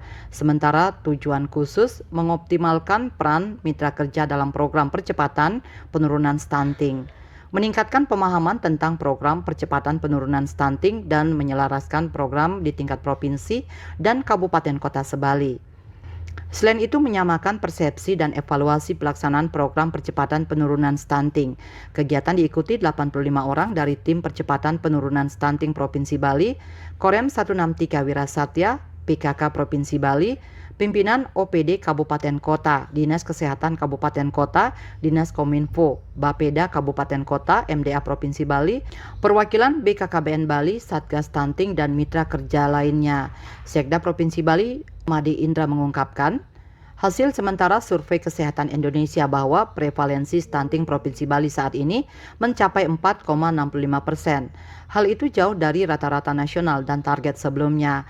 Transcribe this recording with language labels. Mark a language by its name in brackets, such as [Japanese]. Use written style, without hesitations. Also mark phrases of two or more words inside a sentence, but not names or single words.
[Indonesian] Sementara tujuan khusus mengoptimalkan peran mitra kerja dalam program percepatan penurunan stunting, meningkatkan pemahaman tentang program percepatan penurunan stunting dan menyelaraskan program di tingkat provinsi dan kabupaten kota se-Bali. Selain itu menyamakan persepsi dan evaluasi pelaksanaan program percepatan penurunan stunting. Kegiatan diikuti 85 orang dari tim percepatan penurunan stunting Provinsi Bali, Korem 163 Wirasatya, PKK Provinsi Bali, pimpinan OPD Kabupaten Kota, Dinas Kesehatan Kabupaten Kota, Dinas Kominfo, Bapeda Kabupaten Kota, MDA Provinsi Bali, perwakilan BKKBN Bali, Satgas Stunting, dan mitra kerja lainnya. Sekda Provinsi Bali, Made Indra mengungkapkan, hasil sementara Survei Kesehatan Indonesia bahwa prevalensi stunting Provinsi Bali saat ini mencapai 4,65%. Hal itu jauh dari rata-rata nasional dan target sebelumnya.